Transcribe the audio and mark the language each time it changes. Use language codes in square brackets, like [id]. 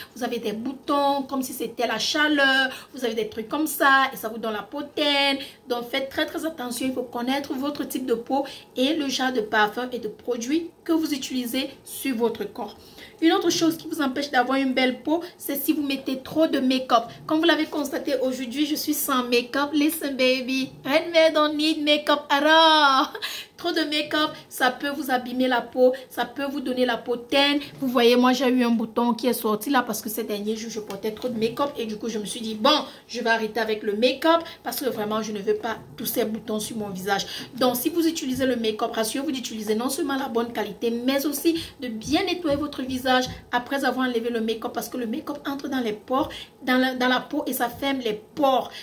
[fr] Vous avez des boutons comme si c'était la chaleur. Vous avez des trucs comme ça et ça vous donne la peau terne. Donc faites très très attention. Il faut connaître votre type de peau et le genre de parfum et de produits que vous utilisez sur votre corps. Une autre chose qui vous empêche d'avoir une belle peau, c'est si vous mettez trop de make-up. Comme vous l'avez constaté aujourd'hui, je suis sans make-up. [en] Listen baby, red men don't need make-up at all. [fr] Trop de make-up, ça peut vous abîmer la peau, ça peut vous donner la peau terne. Vous voyez, moi j'ai eu un bouton qui est sorti là parce que ces derniers jours je portais trop de make-up et du coup je me suis dit bon, je vais arrêter avec le make-up parce que vraiment je ne veux pas tous ces boutons sur mon visage. Donc si vous utilisez le make-up, rassurez-vous d'utiliser non seulement la bonne qualité mais aussi de bien nettoyer votre visage après avoir enlevé le make-up parce que le make-up entre dans les pores, dans la peau et ça ferme les pores.